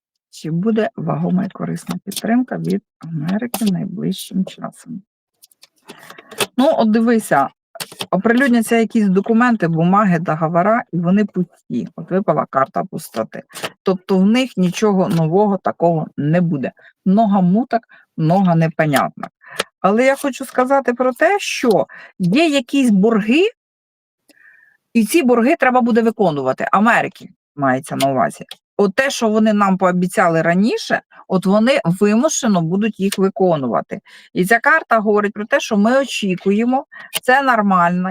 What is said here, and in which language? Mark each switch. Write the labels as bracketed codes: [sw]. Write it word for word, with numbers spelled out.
[uk] Чи буде вагома і корисна підтримка від Америки найближчим часом? Ну, от дивися, оприлюдняться якісь документи, бумаги, договора, і вони пусті. От випала карта пустоти. Тобто в них нічого нового такого не буде. [ru] Много муток, много непонятно. [uk] Але я хочу сказати про те, що є якісь борги, і ці борги треба буде виконувати. Америки мається на увазі. от те, що вони нам пообіцяли раніше, от вони вимушено будуть їх виконувати. І ця карта говорить про те, що ми очікуємо, це нормально.